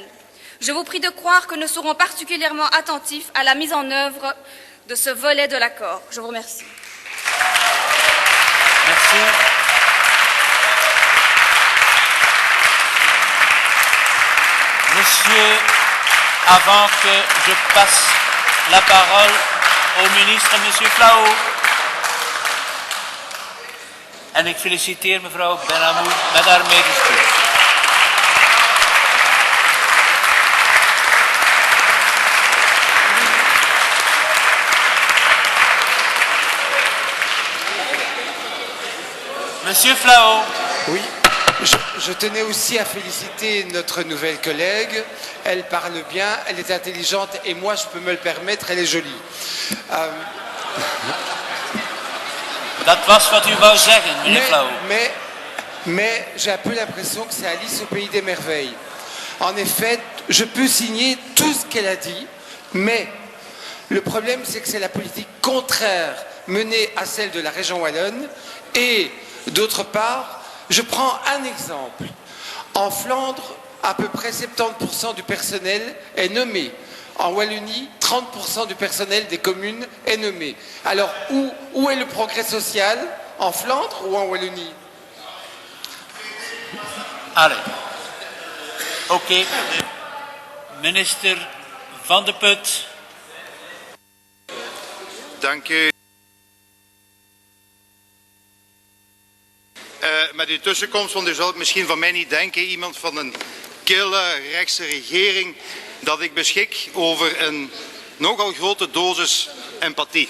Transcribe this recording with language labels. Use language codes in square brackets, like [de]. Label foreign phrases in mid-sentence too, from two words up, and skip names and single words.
[fr] Je vous prie de croire que nous serons particulièrement attentifs à la mise en œuvre de ce volet de l'accord. Je vous remercie. Merci. Monsieur, avant que je passe la parole au ministre, Monsieur Flao. [nl] En ik feliciteer mevrouw Benamou met haar medestuur. [fr] Monsieur Flao. Oui, je tenais aussi à féliciter notre nouvelle collègue. Elle parle bien, elle est intelligente et moi, je peux me le permettre, elle est jolie. Dat was wat u wou zeggen, meneer Flao. Mais j'ai un peu l'impression que c'est Alice au pays des merveilles. En effet, je peux signer tout ce qu'elle a dit, mais le problème, c'est que c'est la politique contraire menée à celle de la région wallonne. Et d'autre part, je prends un exemple. En Flandre, à peu près 70% du personnel est nommé. En Wallonie, 30% du personnel des communes est nommé. Alors, où est le progrès social? En Flandre ou en Wallonie? Allez. [nl] Oké. Minister Van de Put. Dank u. Met uw tussenkomst, want u zal het misschien van mij niet denken, iemand van een kille rechtse regering, dat ik beschik over een nogal grote dosis empathie.